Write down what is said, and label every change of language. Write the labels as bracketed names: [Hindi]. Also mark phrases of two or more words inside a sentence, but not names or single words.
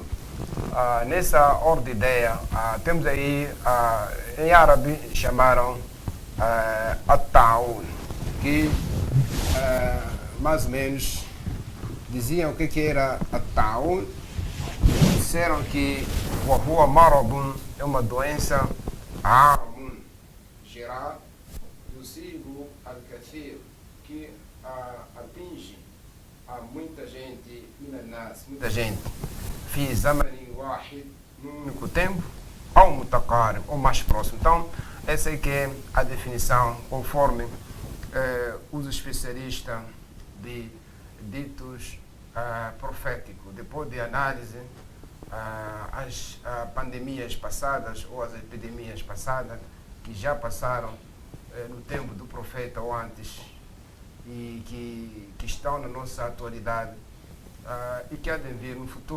[Portuguese] Nessa ordem de ideia, temos aí, em árabe, chamaram At-Ta'un, que mais ou menos diziam o que era At-Ta'un. Disseram que o [Arabic] هو مرض [Portuguese] é uma doença geral, [Arabic] يصيب الكثير, [Portuguese] que atinge a muita gente, muita gente, [Arabic] في زمن واحد, [Portuguese] num único tempo, ou mutaqarib, ou mais próximo. Então, essa é que é a definição conforme os especialistas de ditos proféticos. Depois de análise as pandemias passadas ou as epidemias passadas que já passaram no tempo do profeta ou antes e que estão na nossa atualidade e que há de vir no futuro.